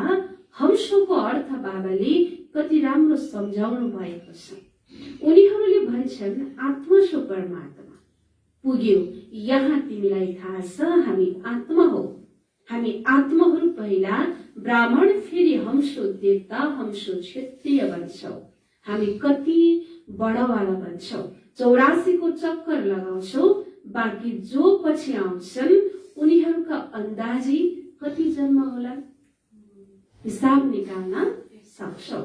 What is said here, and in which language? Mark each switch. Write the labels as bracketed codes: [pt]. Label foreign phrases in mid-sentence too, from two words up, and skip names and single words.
[ne] हंसको अर्थ बाबाले कति राम्रो सम्झाउनु भएको छ। उनीहरूले भन्छन् आत्मा सो परमात्मा। पुग्यो यहाँ तिमीलाई थाहा छ हामी आत्मा हो। हामी आत्माहरू पहिला ब्राह्मण, फेरि हंसो देवता, हंसो क्षत्रिय बन्छौ। हामी कति बडवाला बन्छौ। 84 को चक्कर लगाउँछौ। बाँकी जो पछि आउँछन् उनीहरूका अन्दाजी कति जन्म होला हिसाब निकाल्न सक्छौ।